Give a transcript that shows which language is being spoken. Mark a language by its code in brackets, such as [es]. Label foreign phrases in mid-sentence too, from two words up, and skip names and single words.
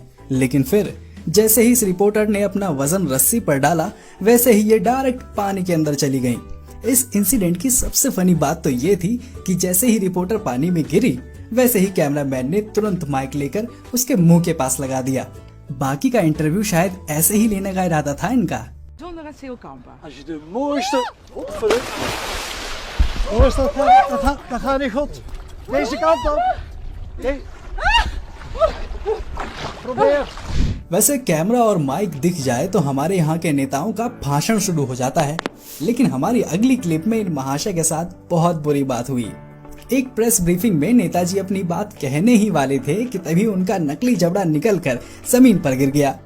[hi] लेकिन फिर जैसे ही इस रिपोर्टर ने अपना वजन रस्सी पर डाला, वैसे ही ये डायरेक्ट पानी के अंदर चली गईं। इस इंसिडेंट की सबसे फनी बात तो ये थी कि जैसे ही रिपोर्टर पानी में गिरी, वैसे ही कैमरामैन ने तुरंत माइक लेकर उसके मुंह के पास लगा दिया। बाकी का इंटरव्यू शायद ऐसे ही लेने का इरादा था इनका। [nl] Zonder het zeilkampen. Als je de mooiste... Mooiste, dat gaat niet goed. Deze kant op. Probeer. [hi] वैसे कैमरा और माइक दिख जाए तो हमारे यहाँ के नेताओं का भाषण शुरू हो जाता है, लेकिन हमारी अगली क्लिप में इन महाशय के साथ बहुत बुरी बात हुई। एक [en] press briefing [hi] में नेताजी अपनी बात कहने ही वाले थे कि तभी उनका नकली जबड़ा निकलकर जमीन पर गिर गया।